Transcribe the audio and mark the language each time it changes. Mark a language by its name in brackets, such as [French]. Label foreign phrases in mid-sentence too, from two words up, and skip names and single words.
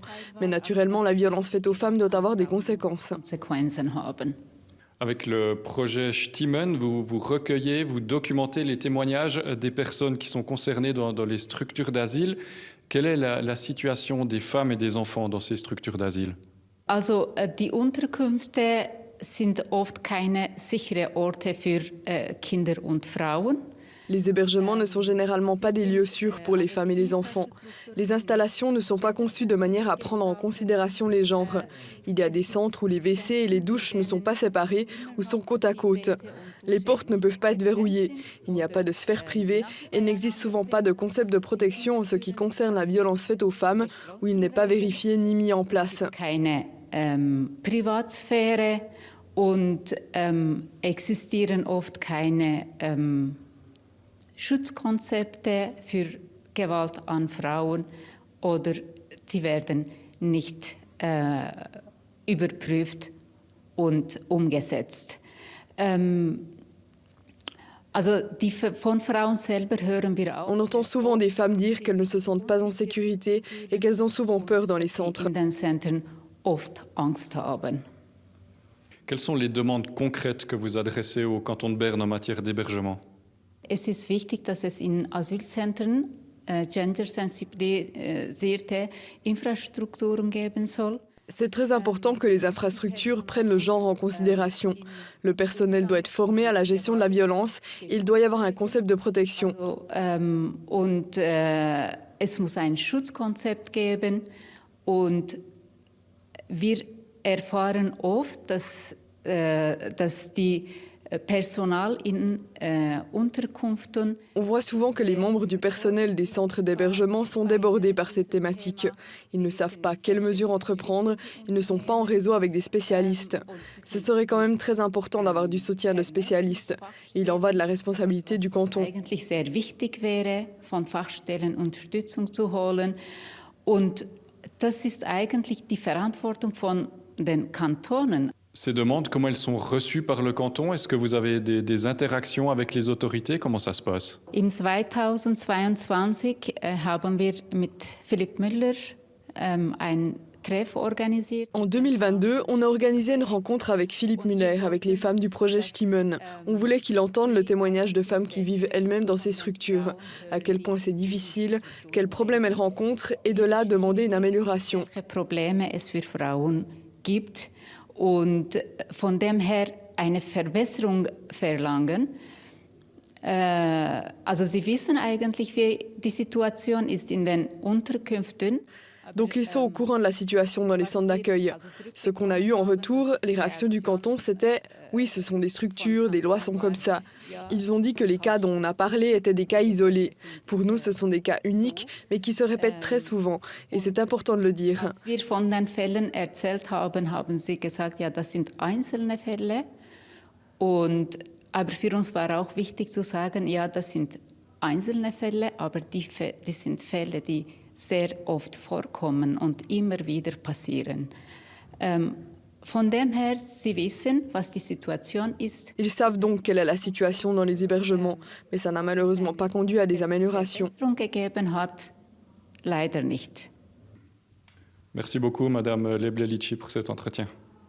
[French] Mais naturellement, la violence faite aux femmes doit avoir des conséquences. Avec le projet Stimmen, vous recueillez, vous documentez les témoignages des personnes qui sont concernées dans les structures d'asile. Quelle est la situation des femmes et des enfants dans ces structures d'asile? [German] Also, die Unterkünfte sind oft keine sichere Orte für Kinder und Frauen. [French] Les hébergements ne sont généralement pas des lieux sûrs pour les femmes et les enfants. Les installations ne sont pas conçues de manière à prendre en considération les genres. Il y a des centres où les WC et les douches ne sont pas séparés ou sont côte à côte. Les portes ne peuvent pas être verrouillées. Il n'y a pas de sphère privée et n'existe souvent pas de concept de protection en ce qui concerne la violence faite aux femmes où il n'est pas vérifié ni mis en place. [German] Keine Privatsphäre und existieren oft keine Schutzkonzepte für Gewalt an Frauen oder sie werden nicht überprüft und umgesetzt. Von Frauen selber hören wir auch. [French] On entend souvent des femmes dire qu'elles ne se sentent pas en sécurité et qu'elles ont souvent peur dans les centres. [German] In den Zentren oft Angst haben. [French] Quelles sont les demandes concrètes que vous adressez au canton de Berne en matière d'hébergement? [German] Es ist wichtig, dass es in Asylzentren gendersensibilisierte Infrastrukturen geben soll. [French] C'est très important que les infrastructures prennent le genre en considération. Le personnel doit être formé à la gestion de la violence et il doit y avoir un concept de protection. [German] Es muss ein Schutzkonzept geben und wir erfahren oft, dass die Personal in Unterkünften. [French] On voit souvent que les membres du personnel des centres d'hébergement sont débordés par cette thématique. Ils ne savent pas quelles mesures entreprendre, ils ne sont pas en réseau avec des spécialistes. Ce serait quand même très important d'avoir du soutien de spécialistes. Il en va de la responsabilité du canton. [German] Eigentlich sehr wichtig wäre, von Fachstellen Unterstützung zu holen. Und das ist eigentlich die Verantwortung von den Kantonen. [French] Ces demandes, comment elles sont reçues par le canton? Est-ce que vous avez des interactions avec les autorités? Comment ça se passe? [German] Im 2022 haben wir mit Philipp Müller ein Treff organisiert. [French] En 2022, on a organisé une rencontre avec Philippe Müller, avec les femmes du projet Stimmen. On voulait qu'il entende le témoignage de femmes qui vivent elles-mêmes dans ces structures, à quel point c'est difficile, quels problèmes elles rencontrent, et de là demander une amélioration. [German] Welche Probleme es für Frauen gibt. Und von dem her eine Verbesserung verlangen. Also Sie wissen eigentlich, wie die Situation ist in den Unterkünften. [French] Donc ils sont au courant de la situation dans les centres d'accueil. Ce qu'on a eu en retour, les réactions du canton, c'était « oui, ce sont des structures, des lois sont comme ça ». Ils ont dit que les cas dont on a parlé étaient des cas isolés. Pour nous, ce sont des cas uniques, mais qui se répètent très souvent. Et c'est important de le dire. [German] Als wir von den Fällen erzählt haben, haben sie gesagt, ja, das sind einzelne Fälle. Aber für uns war auch wichtig zu sagen, ja, das sind einzelne Fälle, aber die sind Fälle, die sehr oft vorkommen und immer wieder passieren. Von dem her, Sie wissen, was die Situation ist. [French] Ils savent donc quelle est la situation dans les hébergements, mais ça n'a malheureusement pas conduit à des améliorations. [German] Verbesserung gegeben hat, leider nicht. [French] Merci beaucoup, Madame Leblelici, pour cet entretien.